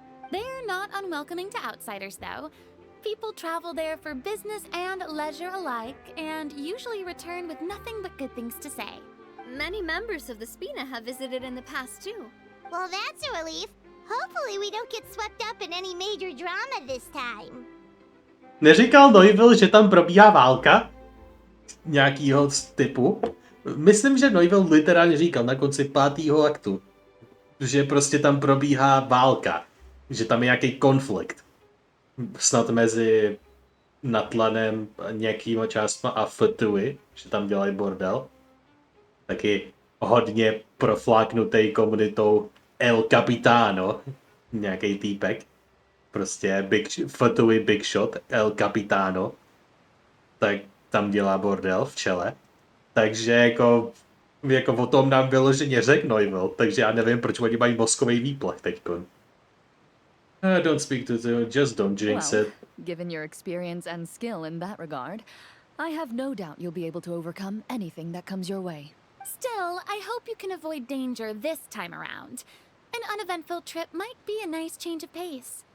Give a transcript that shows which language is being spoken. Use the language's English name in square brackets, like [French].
[English] They're not unwelcoming to outsiders, though. People travel there for business and leisure alike, and usually return with nothing but good things to say. Many members of the Spina have visited in the past too. Well, that's a relief. Hopefully we don't get swept up in any major drama this time. [Czech] Neříkal Neuville, že tam probíhá válka? Nějakýho typu? Myslím, že Neuville literálně říkal na konci 5. aktu, že prostě tam probíhá válka. Že tam je nějaký konflikt. Snad mezi Natlanem nějakýma částma a Ftui, že tam dělají bordel. Taky hodně profláknutý komunitou El Capitano, nějaký týpek. Prostě Ftui [English] Big Shot, [Czech] El Capitano. Tak tam dělá bordel v čele. Takže jako o tom nám vyloženě řekl Neuville, takže já nevím, proč oni mají mozkový výplach teďkon. [English] Don't speak to them, just don't jinx Well, it. given your experience and skill in that regard, I have no doubt you'll be able to overcome anything that comes your way. Still, I hope you can avoid danger this time around. An uneventful trip might be a nice change of pace.